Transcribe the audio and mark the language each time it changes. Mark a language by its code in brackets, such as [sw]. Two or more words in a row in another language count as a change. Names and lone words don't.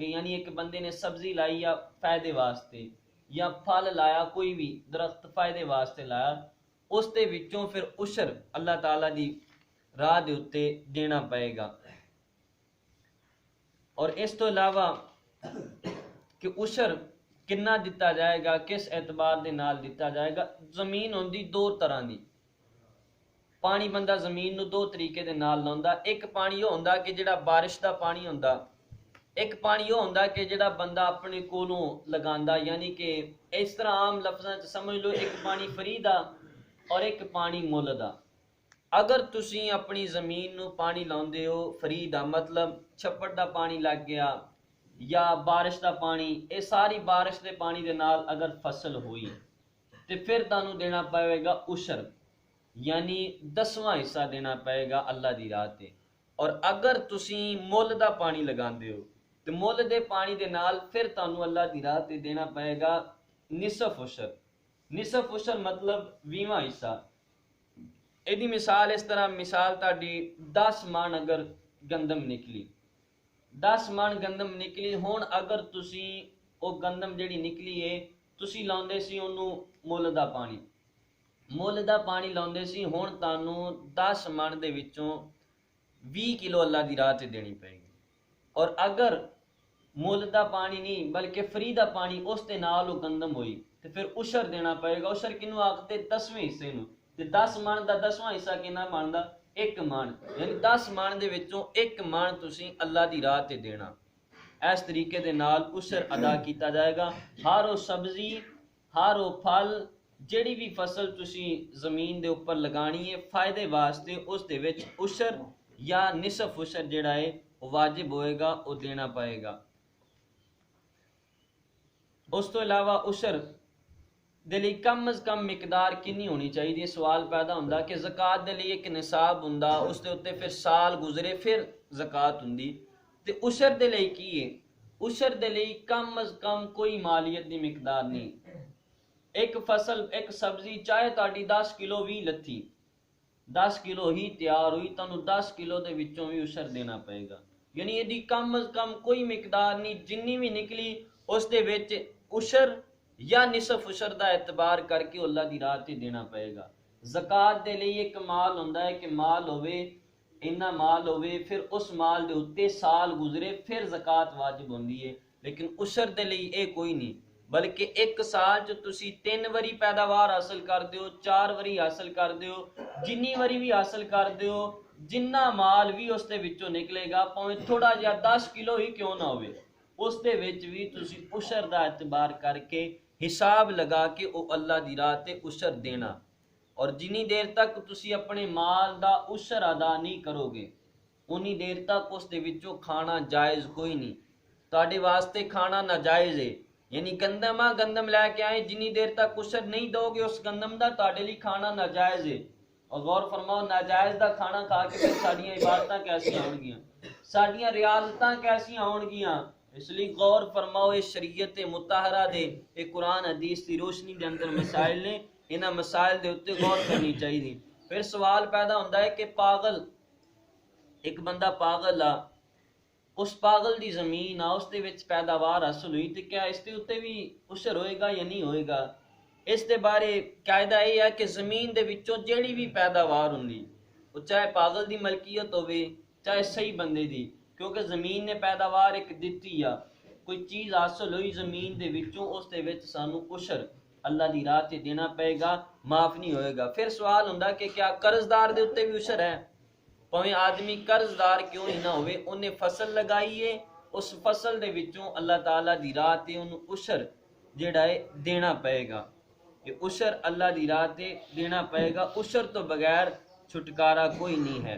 [pa] یعنی ایک بندے نے سبزی لائی یا فائدے واسطے، یا پھل لایا کوئی بھی درخت فائدے واسطے لایا، اس دے وچوں پھر عشر اللہ تعالیٰ دی راہ دے اتے دینا پائے گا. اور اس تو علاوہ کہ عشر کنا دتا جائے گا، کس اعتبار دے نال دتا جائے گا. زمین ہوندی دو طرح دی، پانی بندہ زمین نو دو طریقے دے نال لاوندا. ایک پانی وہ ہوندا کہ جڑا بارش دا پانی ہوندا، ایک پانی وہ ہوندا کہ جڑا بندہ اپنے کولوں لگاندا. یعنی کہ اس طرح عام لفظاں چ سمجھ لو ایک پانی فری دا اور ایک پانی مل دا. اگر تسی اپنی زمین نو پانی لاؤندے ہو فری دا، مطلب چھپڑ دا پانی لگ گیا یا بارش دا پانی، اے ساری بارش دے پانی دے نال اگر فصل ہوئی تے پھر تانوں دینا پائے گا عشر، یعنی 10واں حصہ دینا پائے گا اللہ دی راہ تے. اور اگر تسی مل دا پانی لگاندے ہو تے مل دے پانی دے نال پھر تانوں اللہ دی راہ تے دینا پائے گا نصف عشر. نصف عشر مطلب 20واں حصہ. ایدی مثال اس طرح، مثال تاڈی 10 من اگر گندم نکلی، 10 من گندم نکلی، ہون اگر تسی او گندم جڑی نکلی ہے تسی لاؤندے سی انہوں مل دا پانی، مل دا پانی لاؤندے سی، ہون تانوں 10 من دے وچوں 20 کلو اللہ دی راہ تے دینی پائے گی. اور اگر مل دا پانی نہیں بلکہ فری دا پانی اس تے نال او گندم ہوئی تے پھر عشر دینا پائے گا. عشر کنوں آکھدے 10ویں حصے نوں، تے 10 من دا 10واں حصہ کنا بندا؟ 1 من. یعنی 10 من دے وچوں 1 من تسی اللہ دی راہ تے دینا. اس طریقے دے نال عشر ادا کیتا جائے گا. ہر او سبزی، ہر او پھل، جڑی بھی فصل تسی زمین دے اوپر لگانی ہے فائدے واسطے، اس دے وچ عشر یا نصف عشر جڑا ہے وہ واجب ہوئے گا، وہ دینا پائے گا. اس تو علاوہ عشر دے لئی کم از کم مقدار کنی ہونی چاہیے؟ سوال پیدا ہوندا کہ زکوٰۃ دے لئی ایک نصاب ہوندا، اس دے اوتے پھر سال گزرے پھر زکوٰۃ ہوندی، تے عشر دے لئی کی ہے؟ عشر دے لئی کم از کم کوئی مالیت دی مقدار نہیں. ایک فصل، ایک سبزی چاہے تہاڈی 10 کلو بھی لتھی، 10 ਕਿਲੋ ਹੀ ਤਿਆਰ ਹੋਈ, ਤੁਹਾਨੂੰ 10 ਕਿਲੋ ਦੇ ਵਿੱਚੋਂ ਵੀ ਉਸ਼ਰ ਦੇਣਾ ਪਏਗਾ। ਯਾਨੀ ਇਹਦੀ ਕਮ ਅਜ਼ ਕਮ ਕੋਈ ਮਿਕਦਾਰ ਨਹੀਂ, ਜਿੰਨੀ ਵੀ ਨਿਕਲੀ ਉਸ ਦੇ ਵਿੱਚ ਉਸ਼ਰ ਜਾਂ ਨਿਸਫ ਉਸ਼ਰ ਦਾ اعتبار ਕਰਕੇ اللہ ਦੀ ਰਾਹ ਤੇ ਦੇਣਾ ਪਏਗਾ۔ زکات ਦੇ ਲਈ ਇੱਕ ਮਾਲ ਹੁੰਦਾ ਹੈ کہ ਮਾਲ ਹੋਵੇ, ਇੰਨਾ ਮਾਲ ਹੋਵੇ, ਫਿਰ ਉਸ ਮਾਲ ਦੇ ਉੱਤੇ ਸਾਲ ਗੁਜ਼ਰੇ ਫਿਰ زکات ਵਾਜਬ ਹੁੰਦੀ ਹੈ। لیکن ਉਸ਼ਰ ਦੇ ਲਈ ਇਹ ਕੋਈ ਨਹੀਂ، بلکہ ایک سال جو تسی 3 وری پیداوار حاصل کر دیو، 4 وری حاصل کر دیو، جنی وری بھی حاصل کر دیو، جنہ مال بھی اس دے وچوں نکلے گا، پاویں تھوڑا جہا 10 کلو ہی کیوں نہ ہوئے، اس دے وچ بھی تسی عشر دا اعتبار کر کے حساب لگا کے او اللہ دی راہ تے عشر دینا۔ اور جنی دیر تک تسی اپنے مال دا عشر ادا نہیں کرو گے، انی دیر تک اس دے وچوں کھانا جائز کوئی نہیں، تواڈے واسطے کھانا ناجائز ہے۔ یعنی گندم لے کے آئے، جنی دیر تک عشر نہیں دو گے اس گندم دا، تواڈے لئی کھانا ناجائز ہے۔ اور غور فرماؤ، ناجائز دا کھانا کھا کے پھر ساڈیاں عبادتاں کیسی ہون گیاں، ساڈیاں ریاضتاں کیسی ہون گیاں۔ اس لیے غور فرماؤ، یہ شریعت مطہرہ دے، یہ قرآن حدیث دی روشنی دے اندر مسائل نے، انہاں مسائل دے اوتے غور کرنی چاہیے۔ پھر سوال پیدا ہوندا ہے کہ پاگل، ایک بندہ پاگل آ، اس پاگل دی زمین آ، اس دے وچ پیداوار حاصل ہوئی، تے کیا اس دے اوتے بھی عشر ہوئے گا یا نہیں ہوئے گا؟ اس دے بارے قاعدہ یہ ہے کہ زمین دے وچوں جیڑی بھی پیداوار ہوندی، وہ چاہے پاگل دی ملکیت ہوئے چاہے صحیح بندے دی، کیونکہ زمین نے پیداوار ایک دتی یا کوئی چیز حاصل ہوئی زمین دے وچوں، اس دے وچ سانو عشر اللہ دی راہ تے دینا پئے گا، معاف نہیں ہوئے گا۔ پھر سوال ہوندا کہ کیا قرض دار دے اوتے بھی عشر ہے؟ پویں آدمی قرض دار کیوں ہی نہ ہوئے، انہیں فصل لگائیے، اس فصل دے وچوں اللہ تعالیٰ دی راہ تے انہوں عشر جڑا ہے دینا پئے گا، یہ عشر اللہ دی راہ تے دینا پئے گا، عشر تو بغیر چھٹکارا کوئی نہیں ہے۔